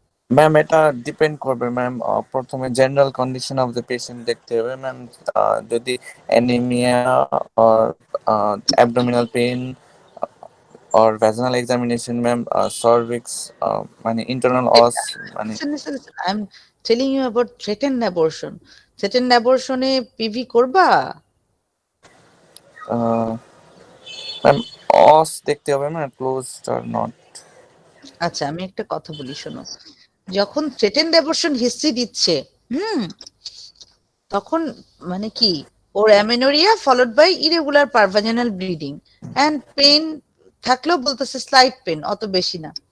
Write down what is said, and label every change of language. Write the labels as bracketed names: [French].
[Bangla] Ma'am এটা depend করবে ma'am, প্রথমে general condition of the patient দেখতে হবে ম্যাম। যদি anaemia or abdominal pain [English] or vaginal examination ma'am, [Bangla] cervix মানে internal os মানে [English] I'm telling you about threatened abortion. [Bangla] Threatened abortion A PV করবা? Ma'am os দেখতে হবে ম্যাম, [English] closed or not। [Bangla] আচ্ছা আমি একটা কথা বলি শোনো, যখন থ্রেটেন্ড অ্যাবর্শন হিস্ট্রি দিচ্ছে তখন মানে কি, ওর amenorrhoea followed by irregular পারভাজিনাল bleeding and pain থাকলেও বলতেছে স্লাইট পেন, অত বেশি না।